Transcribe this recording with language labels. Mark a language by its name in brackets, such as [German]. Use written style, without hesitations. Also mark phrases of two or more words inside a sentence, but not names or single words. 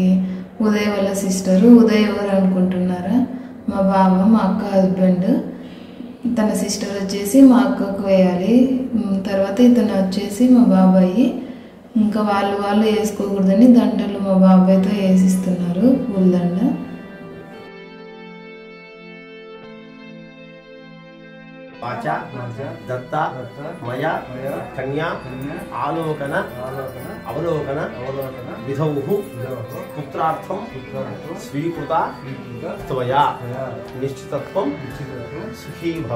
[Telugu] ఉదయ్ వాళ్ళ సిస్టరు. ఉదయ్ ఎవరు అనుకుంటున్నారా? మా బావ, మా అక్క హస్బెండ్. తన సిస్టర్ వచ్చేసి మా అక్కకు వేయాలి. తర్వాత ఇతను వచ్చేసి మా బాబాయి. ఇంకా వాళ్ళు వేసుకోకూడదని దండలు మా బాబాయ్తో వేసిస్తున్నారు పూలదండ. [Sanskrit] वाचा दत्ता मया कन्या आलोकन अवलोकन विधौ पुत्रार्थं स्वीकृता त्वया निश्चितत्वं सुखी भव।